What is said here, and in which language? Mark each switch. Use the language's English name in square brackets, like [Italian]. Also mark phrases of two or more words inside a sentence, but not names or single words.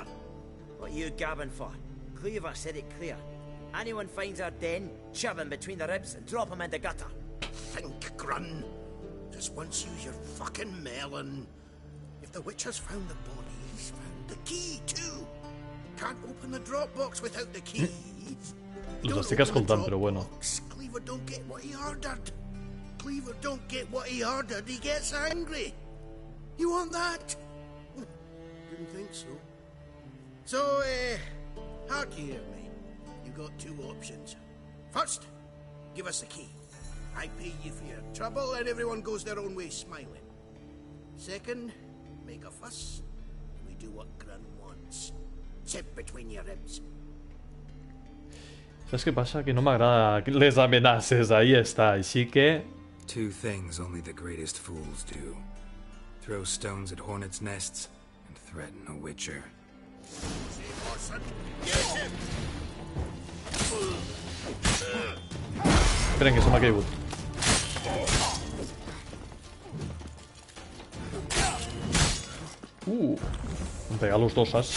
[English] What you gabbing for? Cleaver said it clear. Anyone finds our den, shove him between the ribs and drop him in the gutter. Think, Grun. Just once use your fucking melon. If the witch has found the body, he's found the key too. Can't open the drop box without the key. [Catalan] Els estic escoltant, però bueno. [English] Cleaver don't get what he ordered. Cleaver don't get what he ordered, he gets angry. You want that? Didn't think so. So, hark here, mate. You got two options. First, give us the key. I pay you for your trouble and everyone goes their own way smiling. Second, make a fuss. We do what Grun wants. Sit between your ribs. [Catalan] Saps què passa? Que no m'agrada les amenaces, ahí està, així que... [English] Two things only the greatest fools do. Throw stones at hornets' nests and threaten a witcher. [Catalan] Esperen, que se m'ha caigut. Em pega los dos, saps?